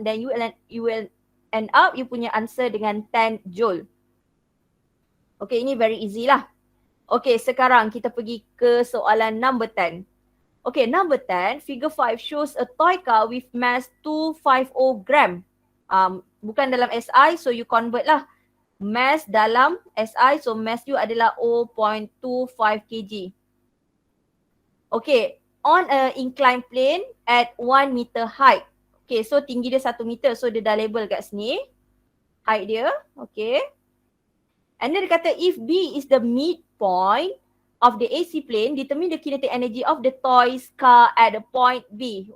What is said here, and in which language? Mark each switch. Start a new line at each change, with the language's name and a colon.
English: Then you will end up, you
Malay: punya
English: answer
Malay: dengan
English: 10 joule.
Malay: Okay, ini
English: very easy
Malay: lah. Okay, sekarang kita pergi ke soalan number 10.
English: Okay, number 10, figure 5 shows a toy car with mass 250 gram.
Malay: Bukan dalam SI, so you convert lah. Mass dalam SI, so mass you adalah 0.25 kg.
English: Okay, on a inclined plane at 1 meter height.
Malay: Okay, so tinggi dia 1 meter, so dia dah label kat sini. Height dia, okay.
English: And then
Malay: dia kata
English: if B is the midpoint of the AC plane, determine the kinetic energy of the toy's car at the point B.